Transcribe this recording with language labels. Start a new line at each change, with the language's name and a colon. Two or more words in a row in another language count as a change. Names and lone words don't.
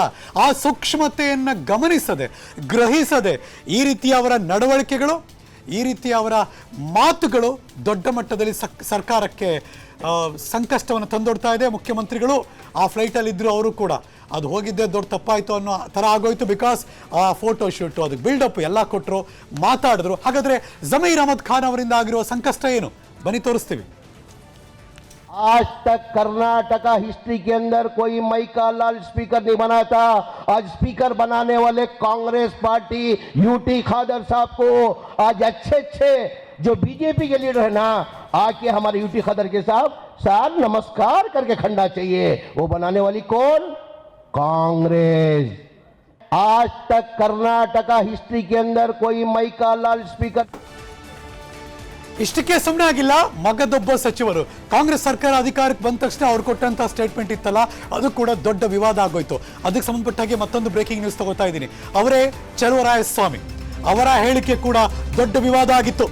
Kannada: ಆ ಸೂಕ್ಷ್ಮತೆಯನ್ನು ಗಮನಿಸದೆ, ಗ್ರಹಿಸದೆ ಈ ರೀತಿಯ ಅವರ ನಡವಳಿಕೆಗಳು, ಈ ರೀತಿಯ ಅವರ ಮಾತುಗಳು ದೊಡ್ಡ ಮಟ್ಟದಲ್ಲಿ ಸರ್ಕಾರಕ್ಕೆ ಸಂಕಷ್ಟವನ್ನು ತಂದೊಡ್ತಾ ಇದೆ. ಮುಖ್ಯಮಂತ್ರಿಗಳು ಆ ಫ್ಲೈಟಲ್ಲಿ ಇದ್ದರು, ಅವರು ಕೂಡ ಅದು ಹೋಗಿದ್ದೆ ದೊಡ್ಡ ತಪ್ಪಾಯಿತು ಅನ್ನೋ ಥರ ಆಗೋಯ್ತು. ಬಿಕಾಸ್ ಆ
English: photo shoot,
Kannada: ಅದಕ್ಕೆ ಬಿಲ್ಡಪ್ ಎಲ್ಲ ಕೊಟ್ಟರು, ಮಾತಾಡಿದ್ರು. ಹಾಗಾದರೆ ಜಮೀರ್ ಅಹಮದ್ ಖಾನ್ ಅವರಿಂದ ಆಗಿರುವ ಸಂಕಷ್ಟ ಏನು, ಬನ್ನಿ ತೋರಿಸ್ತೀವಿ.
Hindi: आज तक कर्नाटका हिस्ट्री के अंदर कोई माइका लाल स्पीकर नहीं बना था. आज स्पीकर बनाने वाले कांग्रेस पार्टी यूटी खादर साहब को आज अच्छे जो बीजेपी के लीडर है ना, आके हमारे यूटी खादर के साथ नमस्कार करके खड़ना चाहिए. वो बनाने वाली कौन? कांग्रेस. आज तक कर्नाटका हिस्ट्री के अंदर कोई माइका लाल स्पीकर.
Kannada: ಇಷ್ಟಕ್ಕೆ ಸುಮ್ಮನೆ ಆಗಿಲ್ಲ. ಮಗದೊಬ್ಬ ಸಚಿವರು ಕಾಂಗ್ರೆಸ್ ಸರ್ಕಾರ ಅಧಿಕಾರಕ್ಕೆ ಬಂದ ತಕ್ಷಣ ಅವ್ರು ಕೊಟ್ಟಂತ ಸ್ಟೇಟ್ಮೆಂಟ್ ಇತ್ತಲ್ಲ, ಅದು ಕೂಡ ದೊಡ್ಡ ವಿವಾದ ಆಗೋಯ್ತು. ಅದಕ್ಕೆ ಸಂಬಂಧಪಟ್ಟ ಹಾಗೆ ಮತ್ತೊಂದು
English: breaking news
Kannada: ತಗೋತಾ ಇದ್ದೀನಿ. ಅವರೇ ಚಲುವರಾಯಸ್ವಾಮಿ ಅವರ ಹೇಳಿಕೆ ಕೂಡ ದೊಡ್ಡ ವಿವಾದ ಆಗಿತ್ತು.